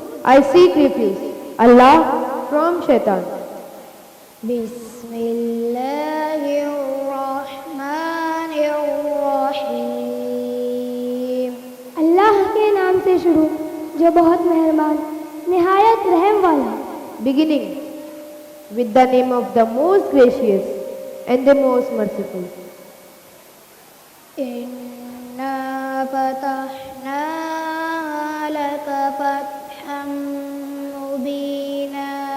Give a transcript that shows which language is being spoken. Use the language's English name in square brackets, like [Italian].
[English] I seek refuge, Allah, from shaitan. [Arabic] बिस्मिल्लाहिर्रहमानिर्रहीम। [Urdu] अल्लाह के नाम से शुरू जो बहुत मेहरबान निहायत रहम वाला। [English] Beginning with the name of the most gracious and the most merciful. [Arabic] इन्ना फतहना लका फतहम मुबीना।